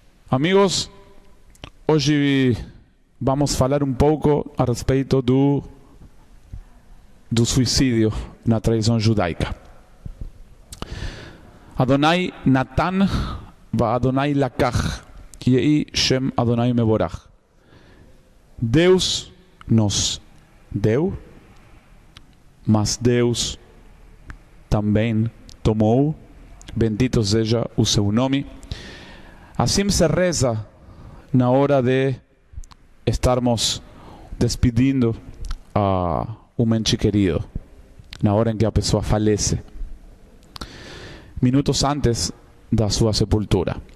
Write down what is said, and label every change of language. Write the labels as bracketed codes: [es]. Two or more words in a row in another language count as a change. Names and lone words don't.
[pt] Amigos, hoje vamos falar um pouco a respeito do suicídio na tradição judaica. [he] אדוני נתן ו אדוני לקח, יהי שם אדוני מבורך. [pt] Deus nos deu, mas Deus também tomou, bendito seja o seu nome. Assim se reza na hora de estarmos despedindo a um ente querido, na hora em que a pessoa falece, minutos antes da sua sepultura.